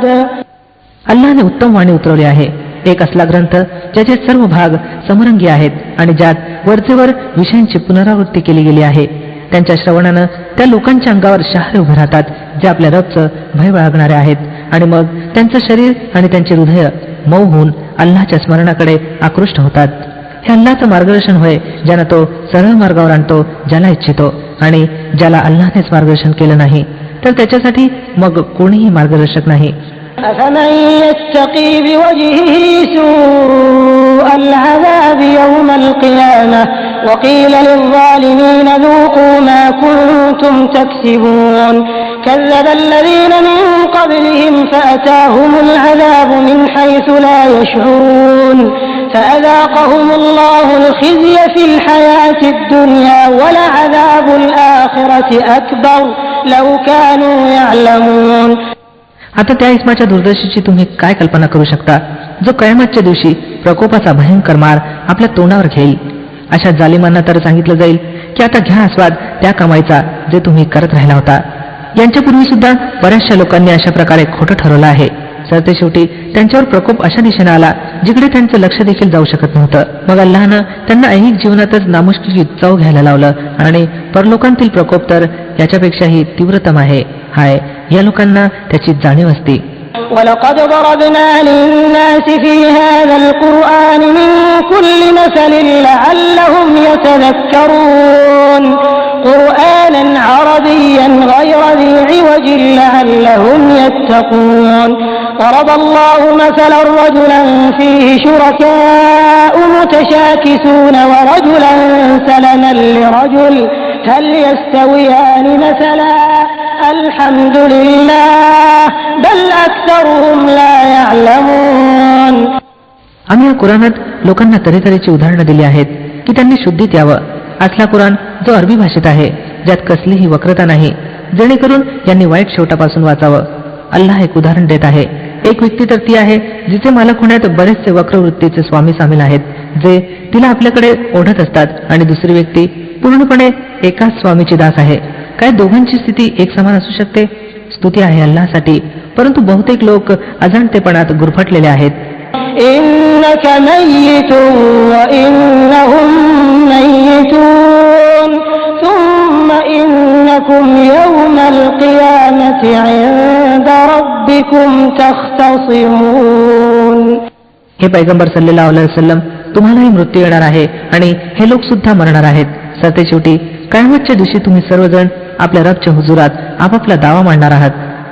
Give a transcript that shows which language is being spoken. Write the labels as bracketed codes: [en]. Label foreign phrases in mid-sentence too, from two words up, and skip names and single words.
[mr] अल्लाहने उत्तम वाणी उतरवली आहे, एक असला ग्रंथ ज्याचे सर्व भाग समरंगी आहेत आणि ज्यात वरचेवर विषयांची पुनरावृत्ती केली गेली आहे. त्यांच्या श्रवणानं त्या लोकांच्या अंगावर शहारे उभे राहतात जे आपल्या रबचं भय बाळगणारे आहेत आणि मग त्यांचं शरीर आणि त्यांचे हृदय मऊ होऊन अल्लाहच्या स्मरणाकडे आकृष्ट होतात. हे अल्लाहचं मार्गदर्शन होय ज्यानं तो सरळ मार्गावर आणतो ज्याला इच्छितो, आणि ज्याला अल्लाहनेच मार्गदर्शन केलं नाही तर त्याच्यासाठी मग कोणीही मार्गदर्शक नाही. [ar] أفمن يتقي بوجهه سوء العذاب يوم القيامة وقيل للظالمين ذوقوا ما كنتم تكسبون كذب الذين من قبلهم فأتاهم العذاب من حيث لا يشعرون فأذاقهم الله الخزي في الحياة الدنيا ولعذاب الآخرة أكبر لو كانوا يعلمون. [mr] आता त्या इस्माच्या दुर्दशेची तुम्ही काय कल्पना करू शकता जो कयामतच्या दिवशी प्रकोपाचा भयंकर मार आपल्या तोंडावर घेईल. अशा जालिमांना तर सांगितलं जाईल की आता घ्या आस्वाद त्या कमाईचा जे तुम्ही करत राहिला होता. यांच्यापूर्वी सुद्धा बऱ्याचशा लोकांनी अशा प्रकारे खोटं ठरवलं आहे. सरतेशेवटी त्यांच्यावर प्रकोप अशा दिशेने आला जिकडे त्यांचं लक्ष देखील जाऊ शकत नव्हतं. मग अल्लाहनं त्यांना ऐहिक जीवनातच नामुष्कीची चव घ्यायला लावलं आणि परलोकांतील प्रकोप तर याच्यापेक्षाही तीव्रतम आहे. हाय, या लोकांना त्याची जाणीव असते. [ar] ولقد ضربنا للناس في هذا القرآن من كل مثل لعلهم يتذكرون قرآنا عربيا غير ذي عوج لعلهم يتقون. ضرب الله مثلا رجلا فيه شركاء متشاكسون ورجلا سلما لرجل هل يستويان مثلا الحمد لله بل أكثرهم لا يعلمون. [mr] आम्ही या कुराणात लोकांना तऱ्हेतऱ्हेची उदाहरणं दिली आहेत की त्यांनी शुद्धीत यावं. असला कुराण जो अरबी भाषेत आहे ज्यात कसलीही वक्रता नाही, जेणेकरून यांनी वाईट शेवटापासून वाचावं. अल्लाह एक उदाहरण देत आहे. एक व्यक्ती तर ती आहे जिचे मालक होण्यात बरेचसे वक्रवृत्तीचे स्वामी सामील आहेत जे तिला आपल्याकडे ओढत असतात, आणि दुसरी व्यक्ती पूर्णपणे एकाच स्वामीची दास आहे. काय दोघांची स्थिती एक समान असू शकते? स्तुती आहे अल्लाहसाठी, परंतु बहुतेक लोक अजाणतेपणात गुरफटलेले आहेत. [ar] إنك ميت وإنهم ميتون ثم إنكم يوم القيامة عند ربكم تختصمون. [mr] हे पैगंबर [ar] صلى الله عليه وسلم, [mr] तुम्हालाही मृत्यू येणार आहे आणि हे लोक सुद्धा मरणार आहेत. सरतेशेवटी कयामतच्या दिवशी तुम्ही सर्वजण आपल्या रबच्या हुजुरात आपापला दावा मांडणार आहात.